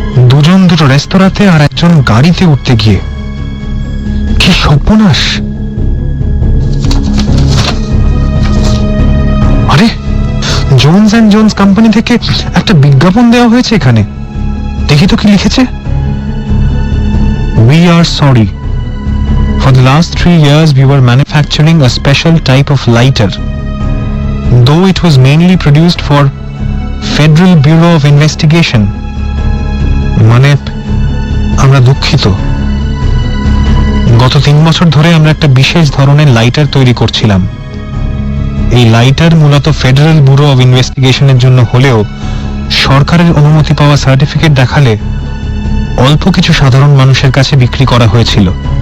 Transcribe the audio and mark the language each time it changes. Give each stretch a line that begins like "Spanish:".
Bangla: 2জন দুটো রেস্তোরাঁতে আর 1জন গাড়িতে উঠতে গিয়ে। কি সর্বনাশ! আরে, জোনস অ্যান্ড জোনস কোম্পানি থেকে একটা বিজ্ঞাপন দেওয়া হয়েছে এখানে। দেখি তো কি লিখেছে।
English: We are sorry. For the last 3 years we were manufacturing a special type of lighter. Though it was mainly produced for Federal Bureau of Investigation.
Bangla: মানে, আমরা দুঃখিত। গত 3 বছর ধরে আমরা একটা বিশেষ ধরনের লাইটার তৈরি করছিলাম। এই লাইটার মূলত ফেডারেল ব্যুরো অব ইনভেস্টিগেশনের জন্য হলেও সরকারের অনুমতি পাওয়া সার্টিফিকেট দেখালে অল্প কিছু সাধারণ মানুষের কাছে বিক্রি করা হয়েছিল।